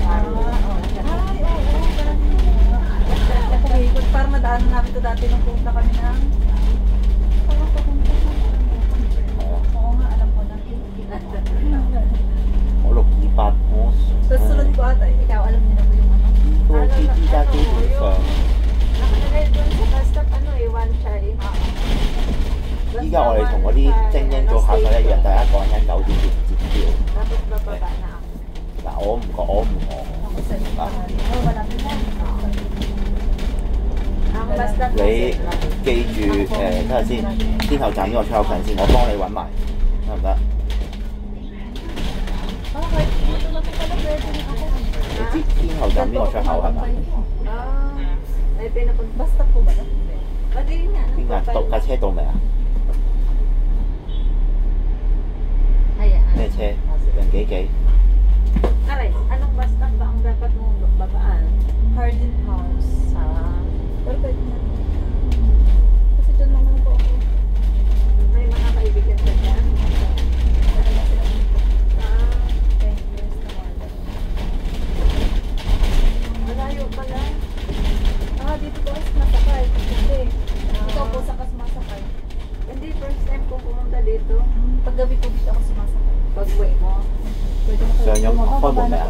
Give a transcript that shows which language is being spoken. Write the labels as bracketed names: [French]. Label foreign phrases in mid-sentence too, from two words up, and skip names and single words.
[Filipino] Kumikot para madaanan namin ito dati nung punta kami ng oo nga, alam ko na. [Cantonese] 我628，我 [Filipino] Tapos sunod ko ata, ikaw alam niyo na po yung ano. [Cantonese] 個依家基本上， [Filipino] Nakalagay doon sa bus stop one chai. [Cantonese] 依家我哋同嗰啲精英做客仔一樣，大家講緊9點截標。 [Filipino] Tapos bababa na ako. [Cantonese] 嗱，我唔講，我唔講。 [Filipino] Ako sa iyo. Oo, malapit na. Ang bus stop [Cantonese] 你記住睇下先，天后站呢個出口近先，我幫你揾埋，得唔得？ [Filipino] Okay, dito na po pala pwede na ako. [Cantonese] 你知天后站呢個出口係咪？ [Filipino] May pinapunta. Bus stop po ba? Hindi. Pwede nga. [Cantonese] 邊架到架車到未啊？ [Filipino] Ayan. [Cantonese] 咩車？人幾幾？ [Filipino] Aray, anong bus stop ba ang dapat mong babaan? Hardin House. Pero pwede na. Kasi dyan naman po ako. May mga kaibigan ka dyan? Malayo pala. Dito po ay masakay. Hindi. Ikaw po sa sumasakay. Hindi, [English] first time [Filipino] ko pumunta dito. Paggabi po dito ako sumasakay. Pag-uwi mo. [Cantonese] 上咗開門未啊？